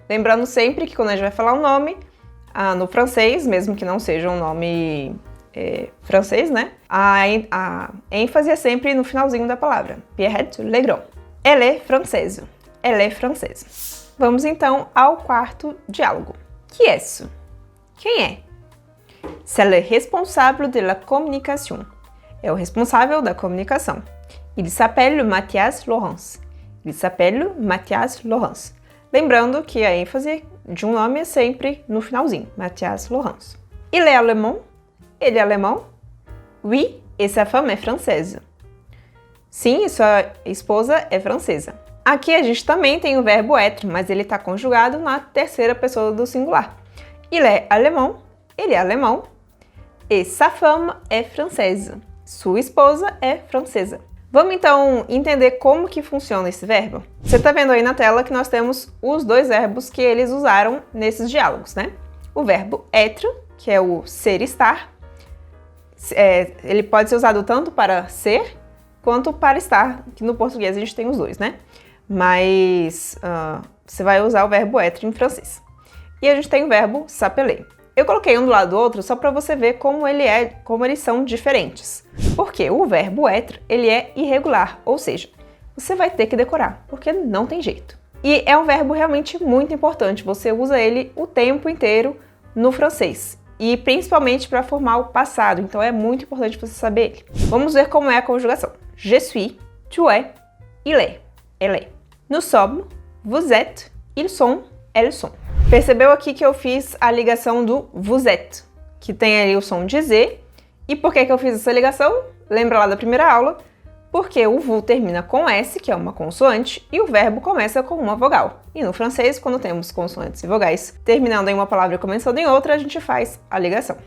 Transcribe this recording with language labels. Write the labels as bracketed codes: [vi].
[pt] Lembrando sempre que quando a gente vai falar um nome, no francês, mesmo que não seja um nome francês, né? A ênfase é sempre no finalzinho da palavra. Pierrette Legrand. [fr] Elle est française. Elle est française. [pt] Vamos então ao quarto diálogo. [fr] Qui est-ce? [pt] Quem é? [fr] C'est le responsable de la communication. [pt] É o responsável da comunicação. [fr] Il s'appelle Mathias Laurence. Il s'appelle Mathias Laurence. [pt] Lembrando que a ênfase de um nome é sempre no finalzinho. [fr] Mathias Laurence. Il est allemand. [pt] Ele é alemão? [fr] Oui, et sa femme est française. [pt] Sim, e sua esposa é francesa. Aqui a gente também tem o verbo être, mas ele está conjugado na terceira pessoa do singular. [fr] Il est allemand. [pt] Ele é alemão. [fr] Et sa femme est française. [pt] Sua esposa é francesa. Vamos então entender como que funciona esse verbo? Você está vendo aí na tela que nós temos os dois verbos que eles usaram nesses diálogos, né? O verbo être, que é o ser estar. Ele pode ser usado tanto para ser quanto para estar, que no português a gente tem os dois, né? Mas você vai usar o verbo être em francês. E a gente tem o verbo s'appeler. Eu coloquei um do lado do outro só para você ver como eles são diferentes. Porque o verbo être, ele é irregular, ou seja, você vai ter que decorar, porque não tem jeito. E é um verbo realmente muito importante, você usa ele o tempo inteiro no francês. E principalmente para formar o passado, então é muito importante você saber ele. Vamos ver como é a conjugação. [fr] Je suis, tu es, il est, elle est. Nous sommes, vous êtes, ils sont, elles sont. [pt] Percebeu aqui que eu fiz a ligação do vous êtes, que tem ali o som de Z. E por que eu fiz essa ligação? Lembra lá da primeira aula? Porque o vous termina com S, que é uma consoante, e o verbo começa com uma vogal. E no francês, quando temos consoantes e vogais terminando em uma palavra e começando em outra, a gente faz a ligação.